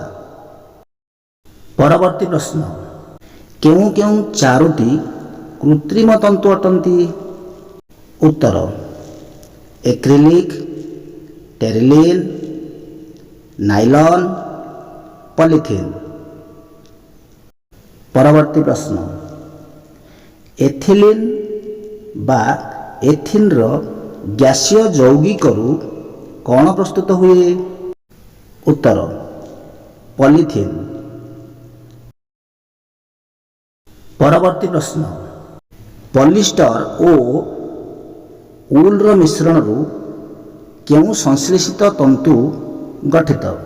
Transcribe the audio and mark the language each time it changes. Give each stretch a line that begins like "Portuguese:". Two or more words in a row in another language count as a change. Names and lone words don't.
Odia: ପରବର୍ତ୍ତୀ ପ୍ରଶ୍ନ, କେଉଁ କେଉଁ ଚାରୋଟି କୃତ୍ରିମ ତନ୍ତୁ ଅଟନ୍ତି? ଉତ୍ତର ଏକ୍ରିଲିକ୍, ଟେରିଲିନ୍, ନାଇଲନ୍, ପଲିଥିନ୍। ପରବର୍ତ୍ତୀ ପ୍ରଶ୍ନ, ଏଥିଲିନ୍ ବା ଏଥିନ୍ର ଗ୍ୟାସୀୟ ଯୌଗିକରୁ କ'ଣ ପ୍ରସ୍ତୁତ ହୁଏ? ଉତ୍ତର ପଲିଥିନ୍। ପରବର୍ତ୍ତୀ ପ୍ରଶ୍ନ, ପଲିଷ୍ଟର ଓ ଉଲ୍ର ମିଶ୍ରଣରୁ କେଉଁ ସଂଶ୍ଲେଷିତ ତନ୍ତୁ ଗଠିତ?